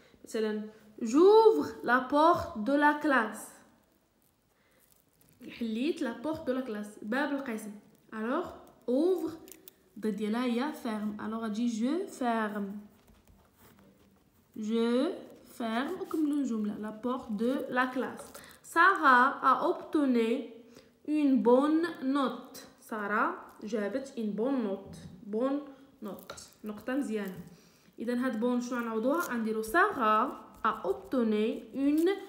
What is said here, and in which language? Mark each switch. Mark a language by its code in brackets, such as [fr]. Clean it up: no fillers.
[ar] مثلا [fr] j'ouvre la porte de la classe. [ar] حليت [fr] لا بورت دو لا كلاس [ar] باب القسم. [fr] alors ouvre [ar] ضد ديالها هي ferme. [fr] alors [ar] غتجي [fr] je ferme [ar] وكملوا الجمله [fr] la porte de la classe. Sarah a obtenu une bonne note. [ar] سارة جابت [fr] une bonne note [ar] نقطه مزيانه. اذا هاد بون شنو غنعوضوها؟ غنديرو [fr] Sarah a obtenu une